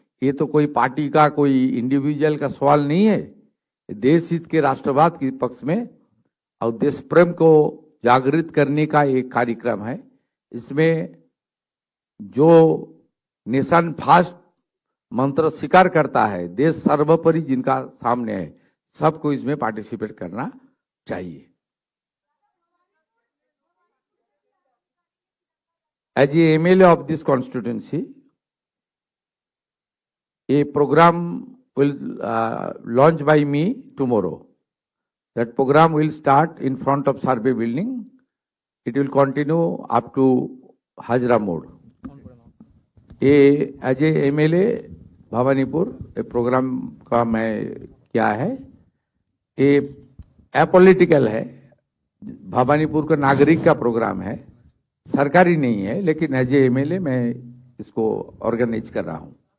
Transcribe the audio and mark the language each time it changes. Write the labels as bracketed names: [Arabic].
[Hindi] ये तो कोई पार्टी का, कोई इंडिविजुअल का सवाल नहीं है, देश हित के राष्ट्रवाद के पक्ष में और देश प्रेम को जागृत करने का एक कार्यक्रम है। इसमें जो नेशन फर्स्ट मंत्र स्वीकार करता है, देश सर्वोपरि जिनका सामने है, सबको इसमें पार्टिसिपेट करना चाहिए। [English] As a MLA of this constituency, a program will launch by me tomorrow. That program will start in front of Survey building. It will continue up to Hajra Mode. As a MLA [Hindi] Bhawanipur programme का मैं क्या है, ये apolitical है, भवानीपुर का नागरिक का programme है, सरकारी नहीं है, लेकिन एज ए MLA मैं इसको ऑर्गेनाइज कर रहा हूं।